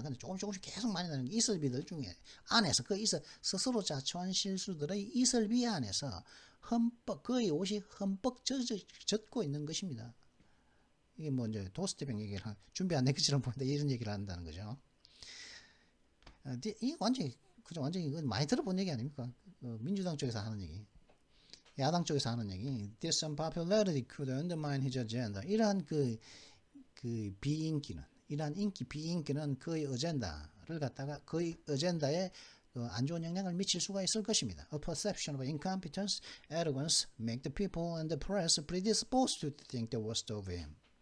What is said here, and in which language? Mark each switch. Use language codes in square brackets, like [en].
[ko] 근데 조금씩 계속 많이 나는 이슬비들 중에 안에서 스스로 자초한 실수들의 이슬비 안에서 그의 옷이 흠뻑 젖고 있는 것입니다. 이게 뭐 이제 도스태핑 얘기를 준비 안 된 것처럼 보인다 이런 얘기를 한다는 거죠. 이 완전히 많이 들어본 얘기 아닙니까? 민주당 쪽에서 하는 얘기. 야당 쪽에서 하는 얘기. [en] This unpopularity could undermine his agenda. [ko] 이러한 그 비인기는 이러한 비인기는 그의 어젠다를 갖다가 그의 어젠다에 안 좋은 영향을 미칠 수가 있을 것입니다. [en] A perception of incompetence, arrogance make the people and the press predisposed to think the worst of him.